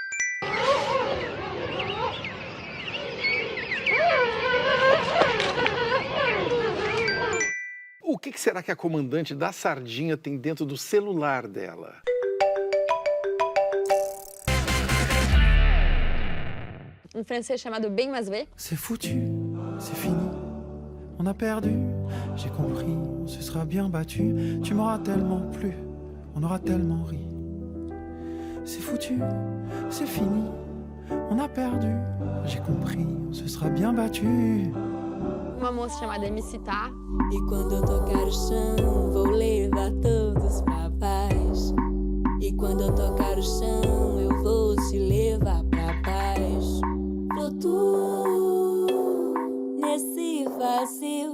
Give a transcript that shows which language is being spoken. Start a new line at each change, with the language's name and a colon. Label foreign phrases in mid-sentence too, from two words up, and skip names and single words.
Portuguese: O que será que a comandante da Sardinha tem dentro do celular dela? Um francês chamado Ben Masvé.
French: C'est foutu, c'est fini, on a perdu. J'ai compris, on se sera bien battu. Tu m'auras tellement plu, on aura tellement ri. C'est foutu, c'est fini, on a perdu. J'ai compris, on se sera bien battu.
Portuguese: Uma moça chamada MC Tá. E quando eu tocar o chão, vou levar todos pra paz. E quando eu tocar o chão, eu vou te levar pra paz. Flutuo nesse vazio.